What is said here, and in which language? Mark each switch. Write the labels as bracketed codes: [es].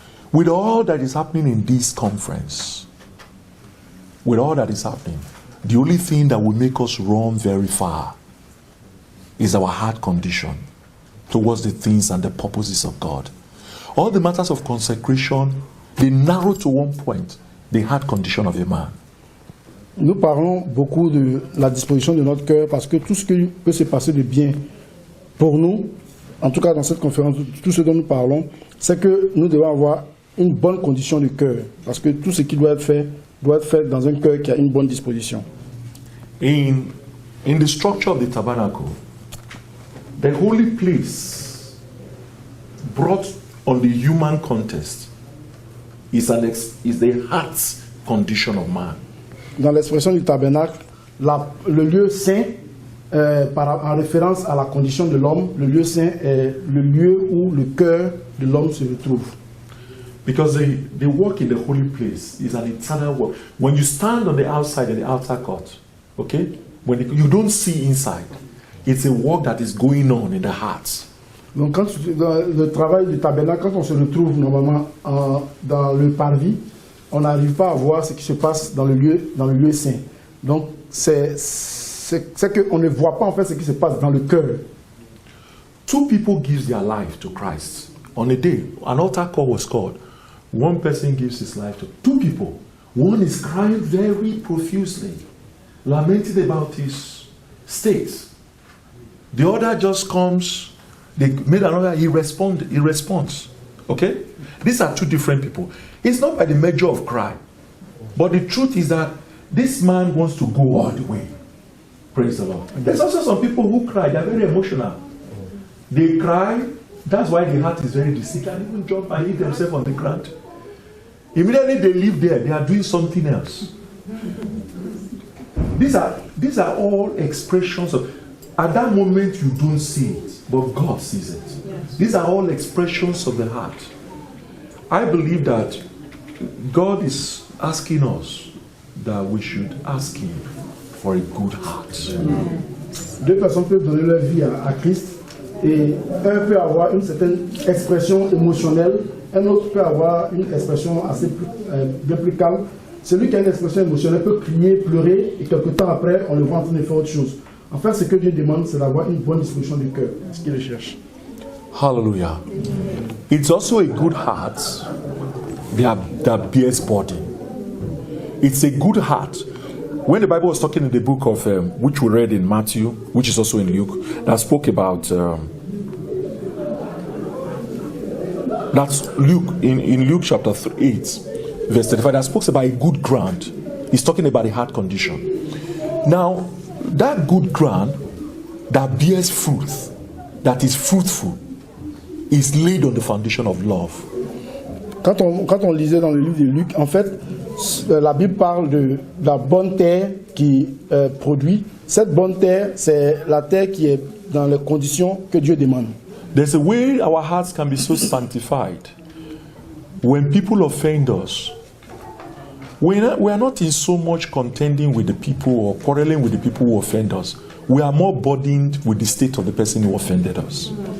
[en] With all that is happening in this conference, with all that is happening, the only thing that will make us run very far is our heart condition towards the things and the purposes of God. All the matters of consecration, they narrow to one point, the heart condition of a man. [fr] Nous parlons beaucoup de la disposition de notre cœur parce que tout ce qui peut se passer de bien pour nous, en tout cas dans cette conférence, tout ce dont nous parlons, c'est que nous devons avoir une bonne condition de cœur. Parce que tout ce qui doit être fait dans un cœur qui a une bonne disposition. [en] In the structure of the tabernacle, the holy place brought on the human context is the heart condition of man. [fr] Dans l'expression du tabernacle, le lieu saint, en référence à la condition de l'homme, le lieu saint est le lieu où le cœur de l'homme se retrouve. [en] Because the work in the holy place is an eternal work. When you stand on the outside in the outer court, okay, you don't see inside. It's a work that is going on in the heart. [fr] Donc quand dans le travail du tabernacle, quand on se retrouve normalement dans le parvis, on n'arrive pas à voir ce qui se passe dans le lieu saint. Donc c'est qu'on ne voit pas en fait ce qui se passe dans le cœur. [en] Two people give their life to Christ. On a day, an altar call was called. One person gives his life to two people. One is crying very profusely, lamenting about his state. The other just comes, they made another, he responds. Okay? These are two different people. It's not by the measure of cry. But the truth is that this man wants to go all the way. Praise the Lord. There's also some people who cry, they're very emotional. They cry, that's why the heart is very diseased. They can even jump and hit themselves on the ground. Immediately they leave there, they are doing something else. These are all expressions of, at that moment you don't see it, but God sees it. Yes. These are all expressions of the heart. I believe that God is asking us that we should ask Him for a good heart. [fr] Deux personnes peuvent donner leur vie à Christ et un peut avoir une certaine expression émotionnelle, un autre peut avoir une expression assez bien plus calme. Celui qui a une expression émotionnelle peut crier, pleurer et quelque temps après on le voit en train de faire autre chose. En fait, ce que Dieu demande, c'est d'avoir une bonne disposition du cœur, ce qu'il cherche. [en] Hallelujah. It's also a good heart that bears burden. It's a good heart. When the Bible was talking in the book of, which we read in Matthew, which is also in Luke, that spoke about, that's Luke, in Luke chapter 8, verse 35, that speaks about a good ground. He's talking about a heart condition. Now, that good ground that bears fruit, that is fruitful, is laid on the foundation of love. [fr] Quand on lisait dans le livre de Luc, en fait, la Bible parle de la bonne terre qui produit. Cette bonne terre, c'est la terre qui est dans les conditions que Dieu demande. [en] There's a way our hearts can be so sanctified. When people offend us, we are not in so much contending with the people or quarreling with the people who offend us. We are more burdened with the state of the person who offended us.